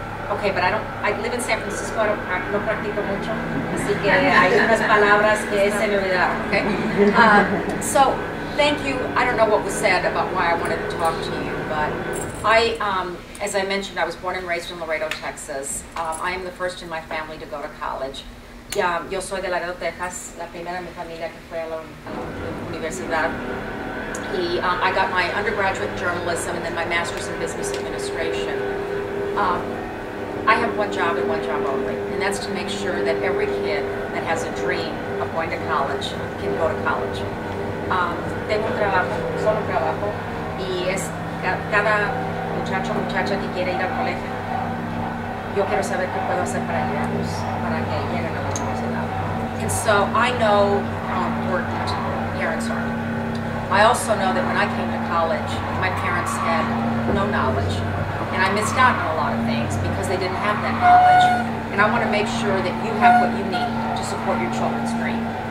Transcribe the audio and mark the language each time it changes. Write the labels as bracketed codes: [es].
[en] Okay, but I live in San Francisco, [es] no practico mucho, así que hay unas palabras que se me olvidaron, okay? [en] So, thank you. I don't know what was said about why I wanted to talk to you, but as I mentioned, I was born and raised in Laredo, Texas. I am the first in my family to go to college. [es] Yo soy de Laredo, Texas, la primera en mi familia que fue a la universidad. [en] I got my undergraduate in journalism and then my master's in business administration. I have one job and one job only, and that's to make sure that every kid that has a dream of going to college can go to college. [es] Tengo un trabajo, solo un trabajo, y es cada muchacho o muchacha que quiere ir al colegio, yo quiero saber qué puedo hacer para ayudarlos, para que lleguen a la universidad. [en] And so I know how important parents are. I also know that when I came to college, my parents had no knowledge. And I missed out on a lot of things because they didn't have that knowledge. And I want to make sure that you have what you need to support your children's dream.